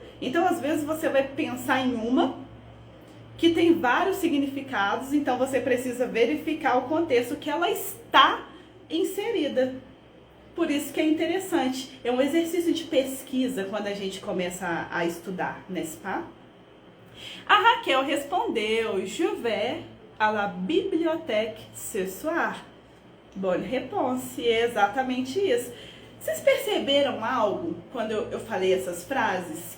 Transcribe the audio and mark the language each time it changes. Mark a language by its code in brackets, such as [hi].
[pt] Então, às vezes, você vai pensar em uma que tem vários significados, então você precisa verificar o contexto que ela está inserida. Por isso que é interessante. É um exercício de pesquisa quando a gente começa a estudar, [fr] n'est-ce pas? [pt] A Raquel respondeu: [fr] Je vais à la bibliothèque ce soir. Bonne réponse. [pt] É exatamente isso. Vocês perceberam algo quando eu falei essas frases?